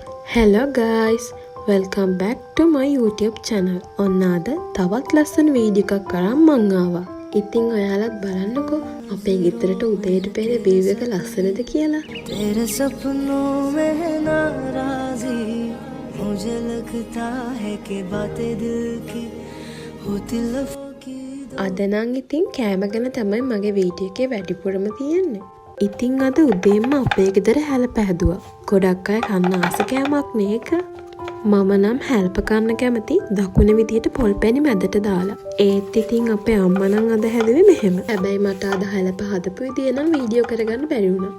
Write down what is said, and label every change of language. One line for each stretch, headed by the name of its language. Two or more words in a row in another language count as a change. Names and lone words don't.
English: Hello guys, welcome back to my YouTube channel.
Sinhala: ඔන්න අද තවත් ලස්සන වීඩියෝ එකක් අරන් මං ආවා. ඉතින් ඔයාලත් බලන්නකෝ අපේ ගෙදරට උදේට පෙර view එක ලස්සනද කියලා.
Hindi: तेरे सपनों में नाराजी मुझे लगता है कि बातें दिल की होती लफ्ज़ों की.
Sinhala: අද නම් ඉතින් කෑම ගැන තමයි මගේ වීඩියෝ එකේ වැඩිපුරම තියෙන්නේ. ඉතින් අද උදේම අපේ ගෙදර හැල පැහැදුවා. ගොඩක් අය කන්න ආස කෑමක් නේක. මම නම් හැල්ප කන්න කැමති දකුණ විදියට පොල් පැණි මැදට දාලා. ඒත් ඉතින් අපේ අම්මා නම් අද හැදුවේ මෙහෙම. හැබැයි මට අද හැලප හදපු විදිය නම් වීඩියෝ කරගන්න බැරි වුණා.